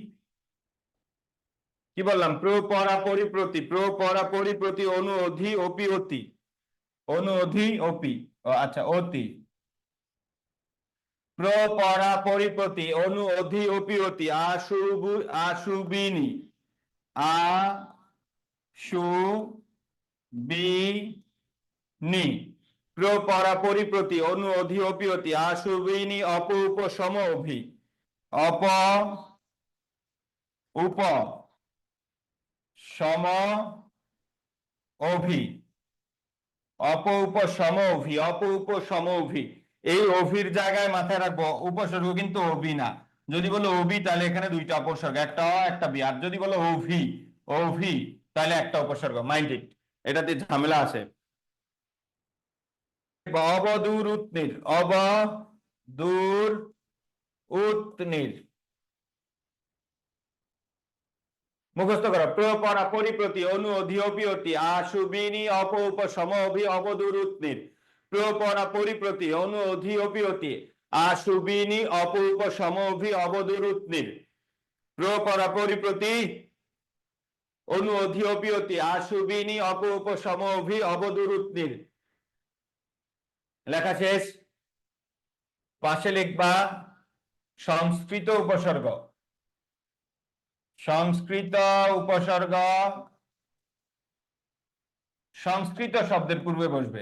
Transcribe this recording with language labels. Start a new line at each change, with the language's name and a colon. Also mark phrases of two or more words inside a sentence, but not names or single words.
Bangla: কি বললাম? প্র পরা পরিপ্রতি, প্র পরা পরিপ্রতি, অনু অধি অপি অতি, অনু অধি অপি, ও আচ্ছা অতি, প্র পরা পরিপ্রতি, অনু অধি অপি অতি, আশুবু আশুবিনি, আ সু বি নি, প্র পরা পরিপ্রতি, অনু অধি অপি অতি, আশুবিনি, অপ উপ সম অভি, অপ উপ সম অভি, অপ উপ সম অভি, অপ উপ সম অভি। এই অভির জায়গায় মাথায় রাখবো উপসর্গ কিন্তু অভি না। যদি বলো অভি, তাহলে এখানে দুইটা উপসর্গ, একটা অ একটা বি। আর যদি বলো অভি, অভি, তাহলে একটা উপসর্গ।
English: Mind it,
Bangla: এটাতে ঝামেলা আছে। অবদূর উত্নীর, অবদূর উত্নীর। মুখস্থ করো। প্রপরা পরিপ্রতি অনু অধি অপি অতি আশুবিনী অপ উপ সম অভি অবদূর উত্নীর। প্রপরা পরিপ্রতি অনু অধি অপি অতি আশুবিনী অপ উপ সম অভি অবদূর উত্নীর। প্রপরা পরিপ্রতি অনু অধি অপি অতি আশুবিনী অপ উপ সম অভি অবদূর উত্নীর। লেখা শেষ। পাশে লিখবা সংস্কৃত উপসর্গ। সংস্কৃত উপসর্গ সংস্কৃত শব্দের পূর্বে বসবে।